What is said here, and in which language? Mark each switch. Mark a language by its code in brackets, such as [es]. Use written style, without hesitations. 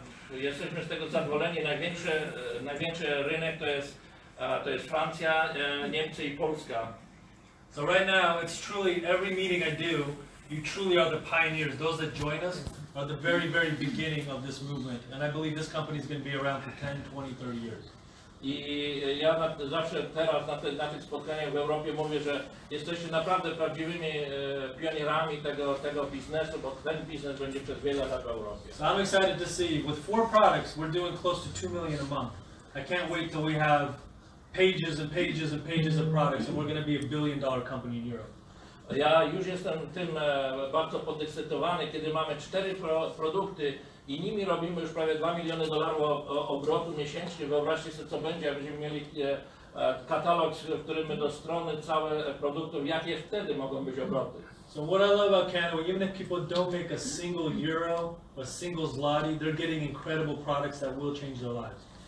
[pl] Jesteśmy z tego zadowoleni. Największy rynek to jest Francja, Niemcy i Polska. [en] So right now, it's truly, every meeting I do, you truly are the pioneers. Those that join us are the very beginning of this movement. And I believe this company is going to be around for 10, 20, 30 years. [pl] I ja zawsze teraz na tych spotkaniach w Europie mówię, że jesteście naprawdę prawdziwymi pionierami tego biznesu, bo ten biznes będzie przez wiele lat w Europie. [en] So I'm excited to see, with 4 products, we're doing close to 2 million a month. I can't wait till we have pages and pages and pages of products, and we're going to be $1 billion company in Europe. [pl] Ja już jestem tym bardzo podekscytowany, kiedy mamy 4 produkty i nimi robimy już prawie 2 miliony dolarów obrotu miesięcznie. Wyobraźcie sobie, co będzie, jak będziemy mieli katalog, w którym my do strony całe produktów, jakie wtedy mogą być obroty. [en] So what I love about KannaWay, even if people don't make a single euro or a single zloty, they're getting incredible products that will change their lives.